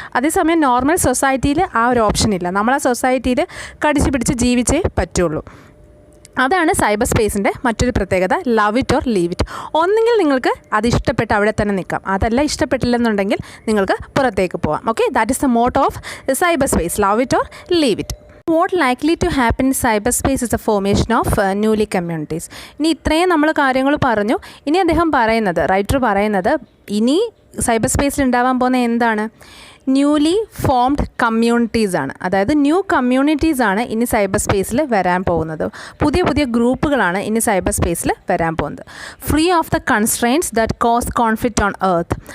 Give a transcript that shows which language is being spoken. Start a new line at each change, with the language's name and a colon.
Malayalam: അതേസമയം നോർമൽ സൊസൈറ്റിയിൽ ആ ഒരു ഓപ്ഷൻ ഇല്ല. നമ്മൾ ആ സൊസൈറ്റിയിൽ കടിച്ചു പിടിച്ച് ജീവിച്ചേ പറ്റുള്ളൂ. അതാണ് സൈബർ സ്പേസിൻ്റെ മറ്റൊരു പ്രത്യേകത,
English: Love it or leave it.
Malayalam: ഒന്നെങ്കിൽ നിങ്ങൾക്ക് അത് ഇഷ്ടപ്പെട്ട് അവിടെ തന്നെ നിൽക്കാം, അതല്ല ഇഷ്ടപ്പെട്ടില്ലെന്നുണ്ടെങ്കിൽ നിങ്ങൾക്ക് പുറത്തേക്ക് പോകാം.
English: Okay, that is the motto of cyber space, love it or leave it. What likely to happen in cyberspace is the formation of newly communities.
Malayalam: ഇനി ഇത്രയും നമ്മൾ കാര്യങ്ങൾ പറഞ്ഞു. ഇനി റൈറ്റർ പറയുന്നത് ഇനി സൈബർ സ്പേസിൽ ഉണ്ടാവാൻ പോകുന്ന എന്താണ്,
English: newly formed communities
Malayalam: ആണ്. അതായത് ന്യൂ കമ്മ്യൂണിറ്റീസ് ആണ് ഇനി സൈബർ സ്പേസിൽ വരാൻ പോകുന്നത്. പുതിയ പുതിയ ഗ്രൂപ്പുകളാണ് ഇനി സൈബർ സ്പേസിൽ വരാൻ പോകുന്നത്.
English: Free of the constraints that cause conflict on earth.